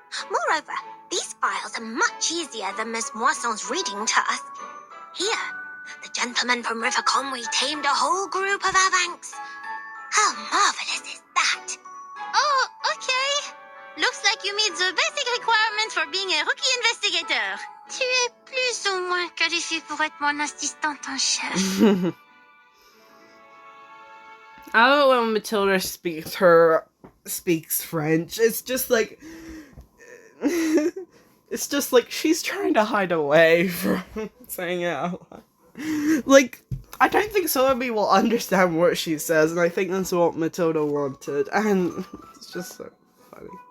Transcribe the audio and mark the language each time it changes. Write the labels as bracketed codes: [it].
[en] Moreover, these files are much easier than Miss Moisson's reading task. Here, the gentleman from River Conway tamed a whole group of Avanks. How marvelous is that? Oh, okay. Looks like you meet the basic requirements for being a rookie investigator. [fr] Tu es plus ou moins qualifié pour être mon assistante en chef. [en] I love it when Matilda speaks French. It's just like she's trying to hide away from saying it out loud. Like, I don't think Sotheby will understand what she says, and I think that's what Matilda wanted, and it's just so funny.